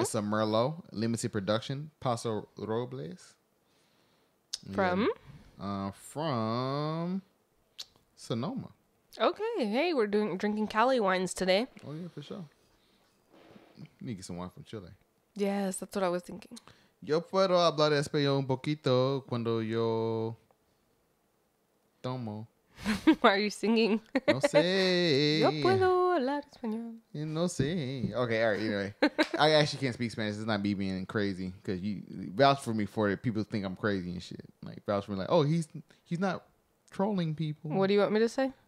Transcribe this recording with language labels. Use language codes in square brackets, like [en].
[en] It's a Merlot, limited production, Paso Robles. From? From Sonoma. Okay. Hey, we're drinking Cali wines today. Oh yeah, for sure. You need to get some wine from Chile. Yes, that's what I was thinking. [es] Yo puedo hablar español un poquito cuando yo tomo. [en] Why are you singing? [es] No sé. Yo puedo hablar español. No sé. [en] Okay, all right. Anyway, I actually can't speak Spanish. It's not me being crazy because you vouch for me for it. People think I'm crazy and shit. Like vouch for me, like, oh, he's not trolling people. What do you want me to say?